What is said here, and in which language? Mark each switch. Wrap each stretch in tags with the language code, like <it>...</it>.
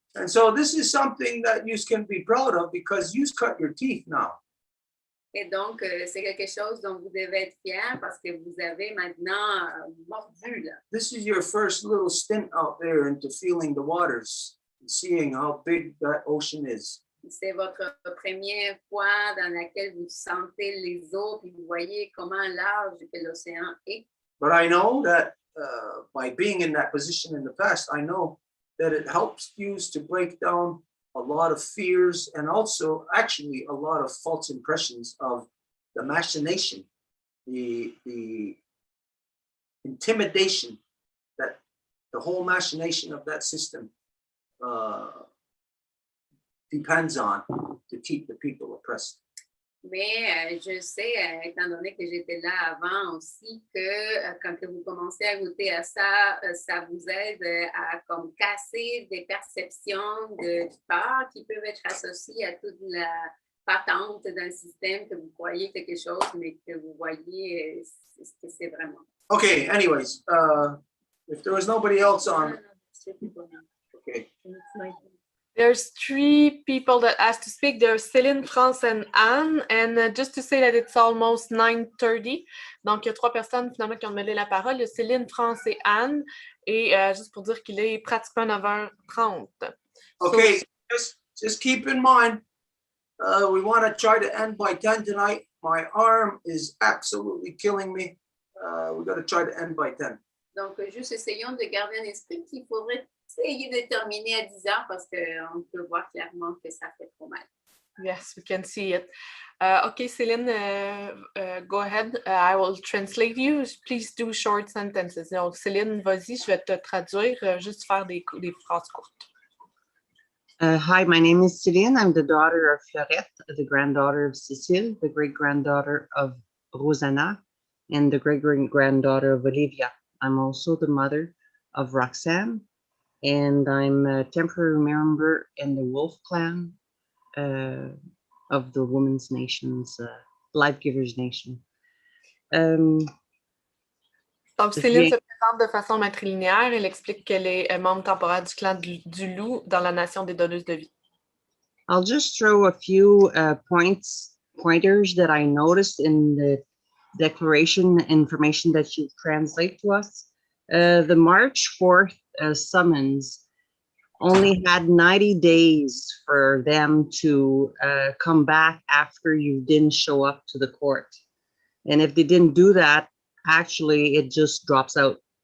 <en>And so this is something that you can be proud of because you cut your teeth now.</en> <fr>Et donc, c'est quelque chose dont vous devez être fiers parce que vous avez maintenant mordu, là.</fr> <en>This is your first little stint out there into feeling the waters and seeing how big that ocean is.</en> <fr>C'est votre première fois dans laquelle vous sentez les eaux et vous voyez comment large que l'océan est.</fr> <en>But I know that by being in that position in the past, I know that it helps you to break down a lot of fears and also actually a lot of false impressions of the machination, the intimidation that the whole machination of that system depends on to keep the people oppressed.</en> <fr>Mais je sais, étant donné que j'étais là avant aussi, que quand vous commencez à goûter à ça, ça vous aide à comme casser des perceptions de peur qui peuvent être associées à toute la patente d'un système que vous croyez quelque chose, mais que vous voyez ce que c'est vraiment.</fr> <en>Okay, anyways, if there was nobody else on, okay. There's three people that asked to speak. There's Céline, France, and Anne. And just to say that it's almost 9:30.</en> <fr>Donc, il y a trois personnes finalement qui ont demandé la parole. Il y a Céline, France et Anne. Et juste pour dire qu'il est pratiquement 9h30.</fr> <en>Okay, So, just keep in mind, we want to try to end by 10 tonight. My arm is absolutely killing me. We got to try to end by 10.</en> <fr>Donc, juste essayons de garder un esprit qu'il faudrait essayer de terminer à 10 heures parce qu'on peut voir clairement que ça fait trop mal.</fr> <en>yes, we can see it. Okay, Céline, go ahead. I will translate you. Please do short sentences.</en> <fr>Donc, Céline, vas-y, je vais te traduire, juste faire des phrases courtes.</fr> <en>Hi, my name is Céline. I'm the daughter of Florette, the granddaughter of Cécile, the great-granddaughter of Rosanna, and the great-granddaughter of Olivia. I'm also the mother of Roxanne, and I'm a temporary member in the Wolf Clan of the Women's Nations, Life Givers Nation.</en> <fr>Donc, Céline se présente de façon matrilinéaire. Elle explique qu'elle est membre temporaire du clan du Loup dans la nation des donneuses de vie.</fr> <en>I'll just throw a few pointers that I noticed in the declaration information that you translate to us. The March 4th summons only had 90 days for them to come back after you didn't show up to the court. And if they didn't do that, actually, it just drops out.</en>